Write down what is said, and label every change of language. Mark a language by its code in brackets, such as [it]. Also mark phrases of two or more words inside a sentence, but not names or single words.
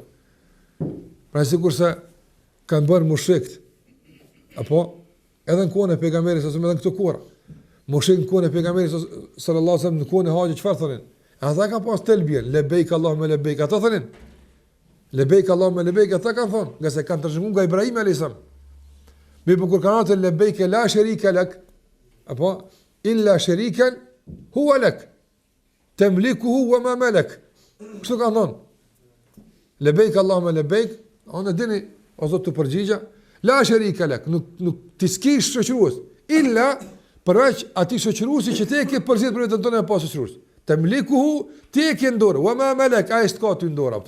[sq] Pra sigurisht kanë bërë mushrikët, apo edhe në kohën e pejgamberit ose edhe në këto kohë. Mushrikët në kohën e pejgamberit [ar] صلى الله عليه وسلم [sq] në kohën e haxhit çfarë thonin? Ata kanë pas telbien, [ar] لبيك اللهم لبيك. [sq] Ata thonin [ar] لبيك اللهم لبيك, [sq] ata kanë thonë, nga se kanë trashëguar nga Ibrahim [ar] عليه السلام. [sq] Me kur kanë thënë [ar] لبيك لا شريك لك, [sq] apo [ar] إلا شريكا هو لك تملكه وما ملك. [sq] Kështu kanë thonë. [ar] لبيك اللهم لبيك, [sq] ona dini o Zot të përgjigja, [ar] لا شريك لك, [sq] nuk ti s'kish shoqërues, illa përveç atij shoqëruesi që ti e ke përzier për vetën tonë pas shoqërues. Tamlikuhu ti e ke në dorë, [ar] وما ملك, [sq] ai s'ka ty në dorë atë.